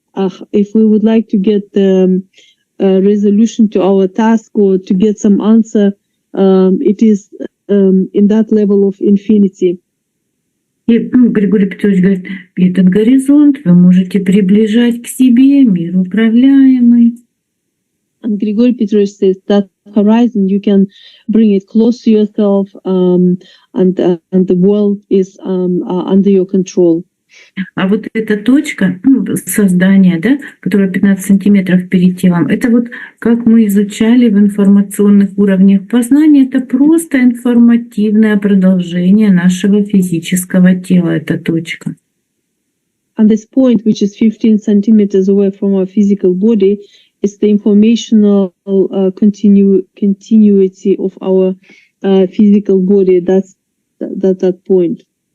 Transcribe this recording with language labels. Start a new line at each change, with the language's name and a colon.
English: If we would like to get the resolution to our task or to get some answer, it is in that level of infinity.
Russian: И Григорий Петрович говорит: этот горизонт вы можете приближать к себе, мир управляемый.
English: And Grigory Petrovich says that horizon you can bring it close to yourself, and the world is under your control.
Russian: А вот эта точка создания, да, которая 15 сантиметров перед телом, это вот как мы изучали в информационных уровнях познания, это просто информативное продолжение нашего физического тела, эта точка.
English: And this point, which is 15 centimeters away from our physical body, is the informational continuity of our physical body. That's that point.